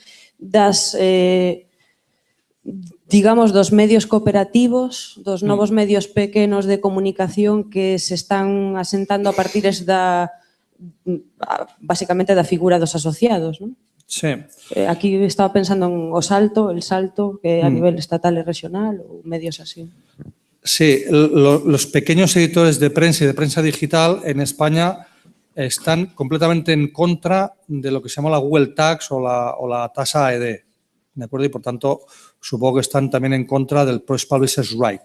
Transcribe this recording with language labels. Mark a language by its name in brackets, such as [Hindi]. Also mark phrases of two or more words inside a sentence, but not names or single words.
[Galician] Das digamos, dos medios cooperativos, dos novos medios pequenos de comunicación que se están asentando a partir basicamente da figura dos asociados, non? Sí. Aquí estaba pensando en El Salto, que a nivel estatal e regional, ou medios así. [Spanish] Sí, los pequeños editores de prensa y de prensa digital en España están completamente en contra de lo que se llama la Google Tax o la tasa AED. ¿De acuerdo? Y por tanto, supongo que están también en contra del Press Publishers Right.